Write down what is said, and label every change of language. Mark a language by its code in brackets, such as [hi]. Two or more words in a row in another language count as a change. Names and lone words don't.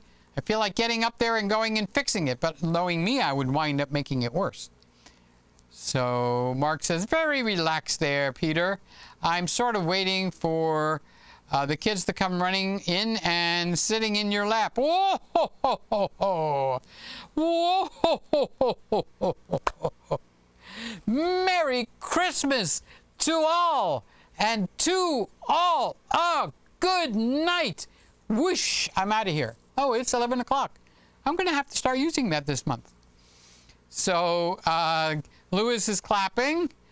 [en] I feel like getting up there and going and fixing it, but knowing me, I would wind up making it worse. So Mark says, very relaxed there, Peter. I'm sort of waiting for the kids to come running in and sitting in your lap. Whoa, ho, ho, ho, ho. Whoa, ho, ho, ho, ho, ho, ho. Merry Christmas to all, and to all a good night. Whoosh, I'm out of here. Oh, it's 11 o'clock. I'm going to have to start using that this month. So Lewis is clapping.